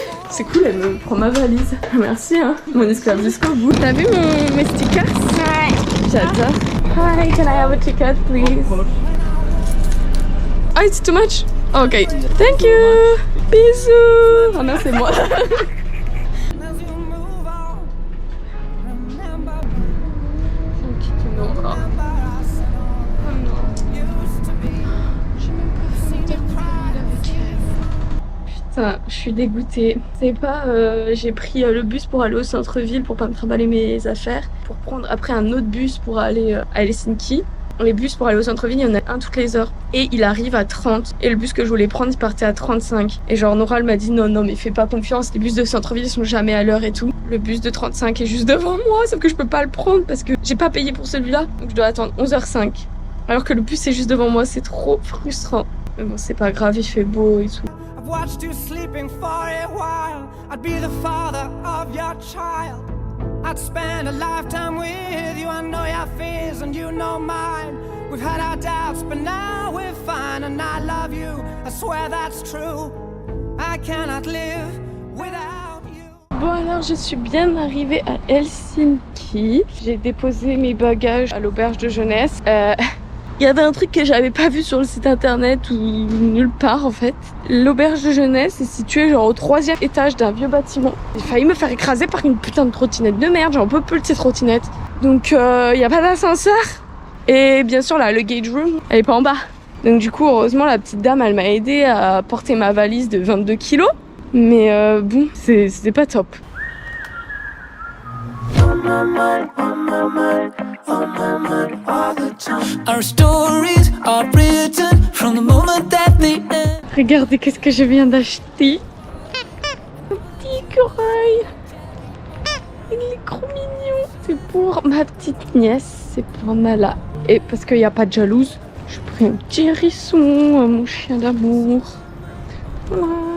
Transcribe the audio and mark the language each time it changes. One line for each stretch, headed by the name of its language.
French: C'est cool, elle me prend ma valise. Merci, hein, mon esclave jusqu'au bout. T'as vu mes stickers? Ouais. J'adore.
English: Hi, can I have a ticket, please? Oh, it's too much? Oh, ok. Thank you.
French: Bisous. Oh non, c'est moi. Putain, je suis dégoûtée. C'est pas, j'ai pris le bus pour aller au centre-ville pour pas me trimballer mes affaires, pour prendre après un autre bus pour aller à Helsinki. Les bus pour aller au centre-ville, il y en a un toutes les heures. Et il arrive à 30. Et le bus que je voulais prendre, il partait à 35. Et genre, Nora, elle m'a dit non, mais fais pas confiance. Les bus de centre-ville, ils sont jamais à l'heure et tout. Le bus de 35 est juste devant moi, sauf que je peux pas le prendre parce que j'ai pas payé pour celui-là. Donc je dois attendre 11h05. Alors que le bus est juste devant moi, c'est trop frustrant. Mais bon, c'est pas grave, il fait beau et tout.
English: Watched you sleeping for a while. I'd be the father of your child. I'd spend a lifetime with you. I know your fears and you know mine. We've had our doubts, but now we're fine. And I love you, I swear that's true. I cannot live without you.
French: Bon alors, je suis bien arrivée à Helsinki. J'ai déposé mes bagages à l'auberge de jeunesse. Il y avait un truc que j'avais pas vu sur le site internet ou nulle part en fait. L'auberge de jeunesse est située genre au 3e étage d'un vieux bâtiment. J'ai failli me faire écraser par une putain de trottinette de merde, j'en peux plus de ces trottinettes. Donc y a pas d'ascenseur. Et bien sûr là, le gauge room, elle est pas en bas. Donc du coup heureusement la petite dame elle m'a aidé à porter ma valise de 22 kilos. Mais bon, c'était pas top.
English: Our stories are written from the moment that they end.
French: Regardez qu'est-ce que je viens d'acheter. Un petit écureuil. Il est trop mignon. C'est pour ma petite nièce, c'est pour Nala. Et parce qu'il n'y a pas de jalouse, je prends un petit hérisson, mon chien d'amour. Voilà.